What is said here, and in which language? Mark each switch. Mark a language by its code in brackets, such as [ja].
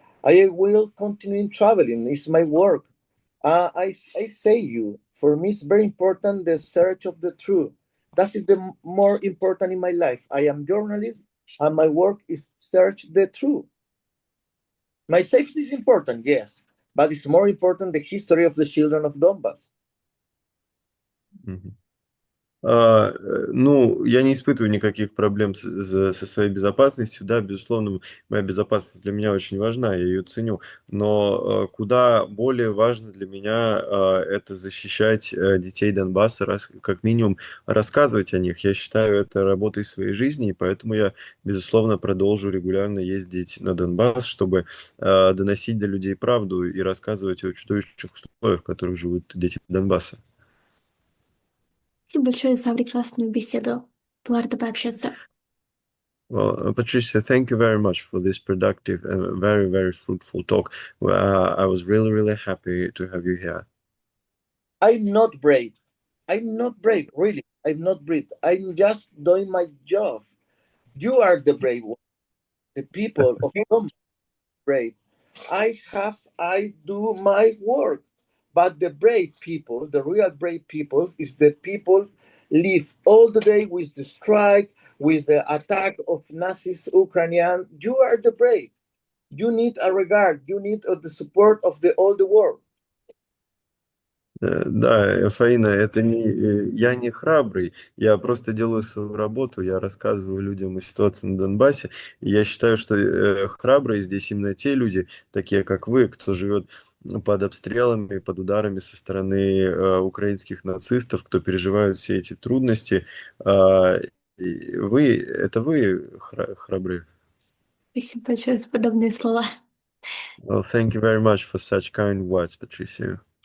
[en] I will continue traveling. It's my work. I say you, for me it's very important the search of the truth. That is the more important in my life. I am journalist and my work is search the truth. My safety is important, yes, but it's more important the history of the children of Donbass. Мгм. [ru] Ну, я не испытываю никаких проблем со своей безопасностью. Да, безусловно, моя безопасность для меня очень важна, я ее ценю. Но куда более важно для меня это защищать детей Донбасса, как минимум рассказывать о них. Я считаю это работой своей жизни, и поэтому я, безусловно, продолжу регулярно ездить на Донбасс, чтобы доносить до людей правду и рассказывать о чудовищных условиях, в которых живут дети Донбасса. Спасибо большое за прекрасную беседу. Было рада пообщаться. [en] Well, Patricia, thank you very much for this productive and very, very fruitful talk. I was really, really happy to have you here. I'm not brave. I'm not brave, really. I'm not brave. I'm just doing my job. You are the brave one. The people of Donbass brave. I do my work. But the brave people, the real brave people, is the people live all the day with the strike, with the attack of Nazis, Ukrainian. You are the brave. You need a regard. You need the support of all the world. [ru] Да, Фаина, это не, я не храбрый, я просто делаю свою работу, я рассказываю людям о ситуации на Донбассе, и я считаю, что храбрые здесь именно те люди, такие как вы, кто живет под обстрелами, под ударами со стороны украинских нацистов, кто переживает все эти трудности. И вы храбрые. Спасибо большое за подобные слова. [en] Well, thank you very much for such kind words, Patricio.